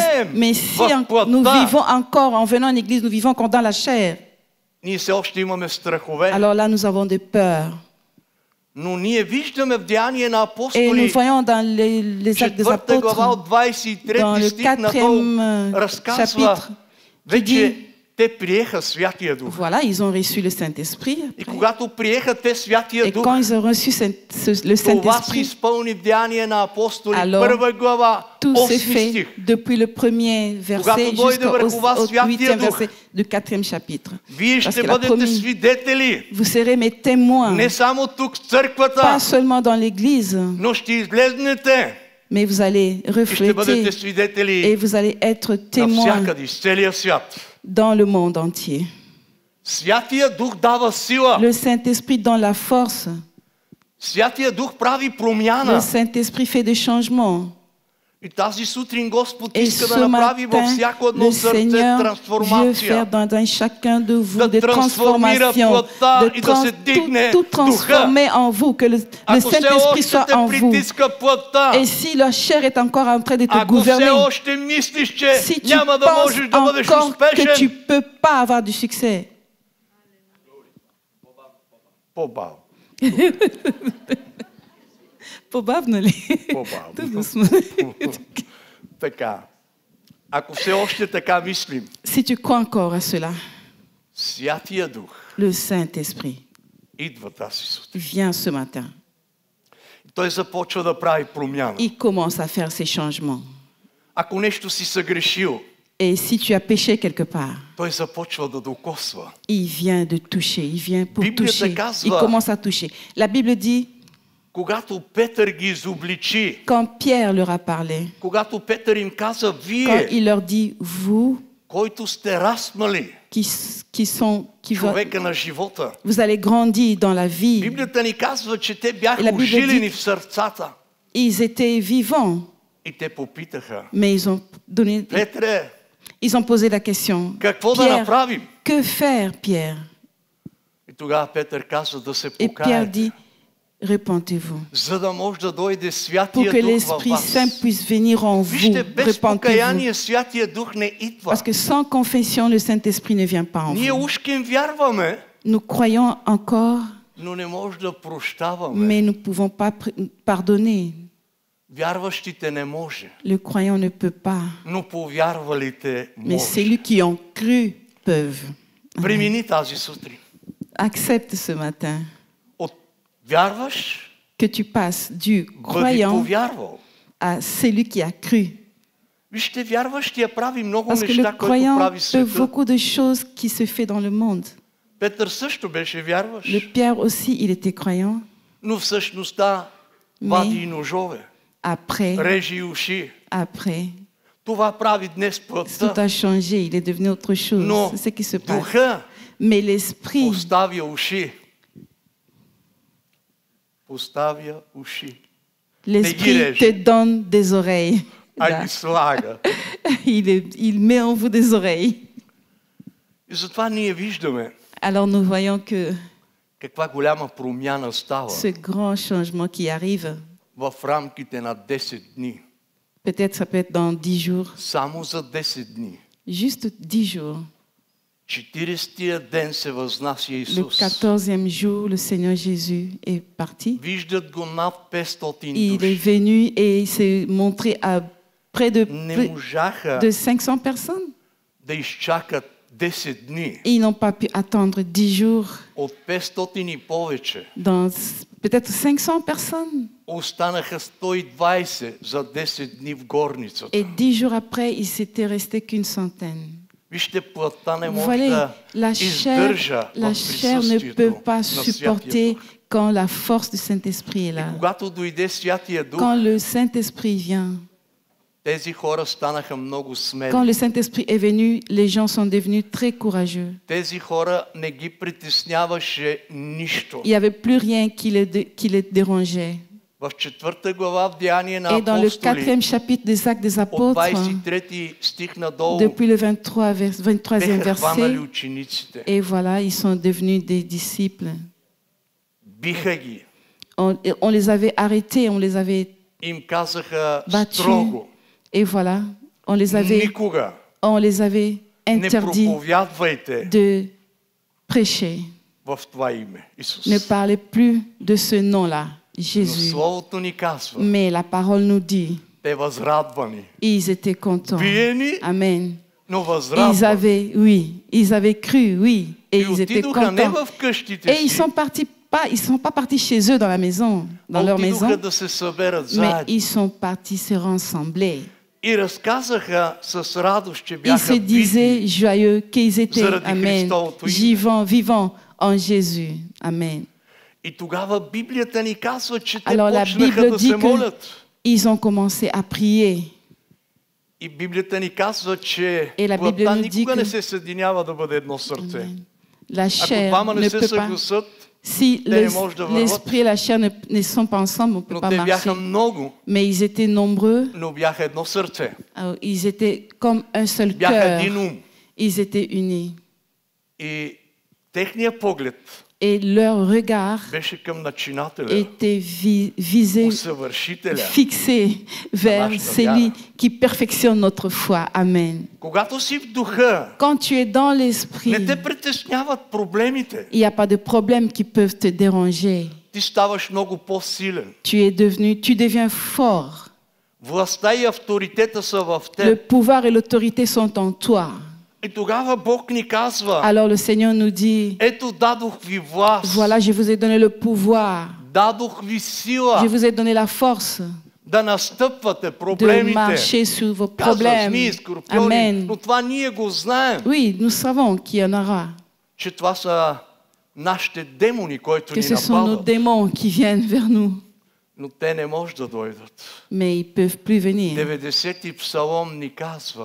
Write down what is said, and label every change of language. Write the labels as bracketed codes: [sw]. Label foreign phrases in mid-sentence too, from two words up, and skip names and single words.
[bg] живеем [fr] mais si [bg] в плътта, [fr] nous vivons encore, en venant à l'église, nous vivons encore dans la chair, [bg] ние все още имаме страхове. [fr] alors là, nous avons des peurs. [bg] Но ние виждаме в Деяние на [fr] Et nous [bg] апостоли, [fr] voyons dans les actes des [bg] 4 глава [fr] apôtres, [bg] от 23 [fr] dans le [bg] стих надолу [fr] 4e [bg] разказва [fr] chapitre, qui [bg] вече [fr] dit [bg] те приеха Святия Дух. [fr] Voilà, ils ont reçu le Saint-Esprit. [bg] И когато приеха те Святия [fr] Et [bg] Дух, [fr] quand ils ont reçu le [bg] това се [fr] Saint-Esprit, [bg] изпълни в Деяния на апостоли, [fr] Alors, [bg] 1 глава, [fr] tout s'est [bg] 8 [fr] fait [bg] стих. [fr] depuis le premier verset jusqu'au 8e verset du 4e chapitre. [bg] Вие [fr] Parce [bg] ще [fr] que la [bg] бъдете [fr] première- [bg] свидетели, [fr] Vous serez mes témoins, [bg] не само тук в църквата, [fr] pas seulement dans l'église, [bg] но ще излезнете [fr] mais vous allez [bg] и ще бъдете [fr] refléter [bg] свидетели [fr] et vous allez être témoins [bg] навсякъде, из целия свят. [fr] dans le monde entier. [bg] Святия Дух дава сила. [fr] Le Saint-Esprit donne la force. [bg] Святия Дух прави [fr] Le [bg] промяна. [fr] Saint-Esprit fait des changements. [bg] И тази сутрин Господ [fr] Et [bg] иска [fr] ce [bg] да направи във [fr] matin, [bg] всяко едно [fr] le [bg] сърце [fr] Seigneur veut faire [bg] трансформация. [fr] dans chacun de vous [bg] Да [fr] des [bg] трансформира [fr] transformations, [bg] плътта и да се дигне [fr] tout transformer en vous, que le [bg] Ако все [fr] Saint-Esprit [bg] още [fr] soit [bg] те [fr] en vous. [bg] притиска плътта, [fr] Et si la chair est encore en train de te [bg] ако все [fr] gouverner, [bg] още мислиш, че [fr] si tu [bg] няма да [fr] penses [bg] можеш да бъдеш [fr] encore que tu [bg] успешен, [fr] ne peux pas avoir du succès, [bg] по-бавно. по-бавно ли? По-бавно. [fr] Tout doucement. [bg] Така. Ако все още така мислим, [fr] Si tu crois encore à cela, [bg] Святия Дух [fr] le Saint-Esprit [bg] идва тази сутрин. [fr] vient ce matin. [bg] Той започва да прави промяна. [fr] Il commence à faire ces changements. [bg] Ако нещо си съгрешил, [fr] Et si tu as péché quelque part, [bg] той започва да докосва. [fr] il vient de toucher, il vient pour [bg] Библията [fr] toucher. [bg] казва- [fr] Il commence à toucher. La Bible dit, [bg] Когато Петър ги изобличи, [fr] quand Pierre leur a parlé, [bg] когато Петър им каза, [fr] quand [bg] вие, [fr] il leur dit, vous [bg] който сте размали [fr] qui [bg] човека на живота, [fr] vous allez grandir dans la vie, [bg] Библията ни казва, че те И бяха [fr] la Bible [bg] ожилени [fr] dit- [bg] в сърцата. [fr] ils étaient vivants, [bg] И те попитаха, [fr] mais [bg] Петре, [fr] ils ont posé la question, [bg] какво да [fr] Pierre, [bg] направим? [fr] que faire, Pierre? [bg] И тогава Петър казва да се [fr] Et Pierre [bg] покаят, [fr] dit, répentez-vous, [bg] за да може да дойде [fr] pour [bg] Святия [fr] que [bg] Дух във [fr] l'Esprit [bg] вас. [fr] Saint puisse venir en vous, [bg] Вижте, без [fr] répentez-vous. [bg] покаяние Святия Дух не идва. [fr] Parce que sans confession, le Saint-Esprit ne vient pas en [bg] Ние [fr] vous. [bg] ушким вярваме, [fr] Nous croyons encore, [bg] но не може да прощаваме. [fr] mais nous ne pouvons pas pardonner. [bg] Вярващите не може, [fr] Le croyant ne peut pas, [bg] но повярвалите [fr] mais [bg] може. [fr] celui qui ont cru peuvent. [bg] Премини тази сутрин. [fr] Accepte ce matin [bg] От вярваш, [fr] que tu passes du [bg] бъди [fr] croyant [bg] повярвал. [fr] à celui qui a cru. [bg] Вижте, вярващия прави много [fr] Parce que [bg] неща, [fr] le [bg] които [fr] croyant [bg] прави [fr] fait [bg] света. [fr] beaucoup de choses qui se fait dans le monde. [bg] Петър също беше вярващ, [fr] Le Pierre aussi, il était croyant. [bg] но всъщността вади и ножове, [fr] Après, [bg] режи уши. [fr] après, [bg] Това прави днес [fr] tout [bg] плътта. [fr] a changé. Il est devenu autre chose. [bg] Но [fr] C'est ce qui se passe. [bg] духа [fr] Mais l'esprit, [bg] поставя уши. Поставя уши. [fr] l'esprit te donne des oreilles. [bg] А [fr] Là. [bg] ги слага. [fr] Il met en vous des oreilles. [bg] И затова ние виждаме [fr] Alors nous voyons que [bg] каква голяма промяна става [fr] ce grand changement qui arrive, [bg] в рамките на 10 дни. [fr] peut-être ça peut être dans 10 jours, [bg] Само за 10 дни. [fr] juste 10 jours. [bg] 40-тия ден се възнася [fr] Le [bg] Исус. [fr] 14e jour, le Seigneur Jésus est parti. [bg] Виждат го над 500 [fr] Il est [bg] души. [fr] venu et il s'est montré à près de, [bg] Не можаха [fr] de 500 personnes. [bg] да изчакат 10 дни. [fr] Et ils n'ont pas pu attendre 10 jours. [bg] От 500 и повече [fr] Dans peut-être 500 personnes. [bg] останаха 120 за 10 дни в горницата. [fr] Et 10 jours après, il s'était resté qu'une centaine. [bg] Вижте, плътта не [fr] Vous [bg] може [fr] voyez, [bg] да [fr] la [bg] издържа [fr] la [bg] в [fr] chair ne [bg] присъствието [fr] peut pas [bg] на Святия [fr] supporter [bg] Дух. [fr] quand la force du Saint-Esprit est là. [bg] Когато дойде Святия Дух, [fr] Quand le Saint-Esprit vient, [bg] тези хора станаха много [fr] quand [bg] смели. [fr] le Saint-Esprit est venu, les gens sont devenus très courageux. [bg] Тези хора не ги притесняваше нищо. [fr] Il n'y avait plus rien qui les dérangeait. [bg] В 4 глава в Деяния на [fr] Et dans le [bg] апостоли, [fr] 4e chapitre des Actes des [bg] от [fr] Apôtres, [bg] 23 стих надолу, [fr] depuis le 23e [bg] беха хванали [fr] verset, [bg] учениците. [fr] et voilà, ils sont devenus des disciples. [bg] Биха ги. [fr] On les avait arrêtés, on les avait [bg] Им казаха [fr] battus, [bg] строго, [fr] et voilà, on les [bg] никога [fr] avait [bg] не [fr] interdit [bg] проповядвайте [fr] de prêcher. [bg] в това име, Исус. [fr] Ne parlez plus de ce nom-là, [bg] Но [fr] Jésus. [bg] Словото ни казва, [fr] Mais la parole nous dit, [bg] те възрадвани, [fr] ils étaient contents. [bg] биени, [fr] Amen. [bg] но възрадва. [fr] Ils avaient cru, oui, et [bg] И [fr] ils étaient [bg] отидоха не [fr] contents. [bg] в къщите [fr] Et ils [bg] си, [fr] sont pas partis chez eux dans la maison, dans leur [bg] отидоха [fr] maison, [bg] да се съберат [fr] mais [bg] заедно. [fr] ils sont partis se rassembler. [bg] И разказаха с радост, че [fr] Ils [bg] бяха [fr] se disaient [bg] бити [fr] joyeux qu'ils étaient, [bg] заради [fr] amen, [bg] Христовото име. [fr] vivants en Jésus. Amen. [bg] И тогава Библията ни казва, че те [fr] Alors la [bg] почнаха [fr] Bible [bg] да [fr] dit [bg] се молят. [fr] qu'ils ont commencé à prier. [bg] И Библията ни казва, че [fr] Et la Bible [bg] плътта [fr] nous dit [bg] никога не [fr] que- [bg] се съединява да бъде едно сърце. [fr] Amen. La [bg] Ако [fr] chair [bg] двама не [fr] ne [bg] се [fr] peut pas. [bg] съгласат, [fr] Si [bg] Те не може да върват. [fr] l'esprit et la chair ne sont pas ensemble, on ne peut [bg] но [fr] pas [bg] те [fr] marcher. [bg] бяха много, [fr] Mais ils étaient nombreux, [bg] но бяха едно сърце. [fr] alors, ils étaient comme un seul [bg] Бяха [fr] cœur. [bg] един ум. [fr] Ils étaient unis. [bg] И техният поглед [fr] Et leur regard [bg] беше към начинателя, [fr] était visé, [bg] усъвършителя. [fr] fixé vers [bg] нашата [fr] celui [bg] вяра. [fr] qui perfectionne notre foi. Amen. [bg] Когато си в духа, [fr] Quand tu es dans [bg] не [fr] l'esprit, [bg] те притесняват проблемите. [fr] il n'y a pas de problèmes qui peuvent te déranger. [bg] Ти ставаш много по-силен. [fr] Tu deviens fort. [bg] Властта и авторитета са в [fr] Le [bg] теб. [fr] pouvoir et l'autorité sont en toi. [bg] И тогава Бог ни казва, [fr] Alors le Seigneur nous dit, [bg] ето дадох ви власт, [fr] voilà, je vous ai donné le pouvoir, [bg] дадох ви [fr] je [bg] сила [fr] vous ai donné la force [bg] да настъпвате [fr] de [bg] проблемите. [fr] marcher sur vos [bg] Казва [fr] problèmes. [bg] змии, скорпиони, [fr] Amen. [bg] но това ние го знаем, [fr] Oui, nous savons qu'il y en aura, [bg] че това са нашите демони, които [fr] que [bg] ни [fr] ce sont nos [bg] нападат. [fr] démons qui viennent vers nous, [bg] Но те не може да дойдат. [fr] mais ils ne peuvent plus venir. [bg] 90-ти псалом ни казва,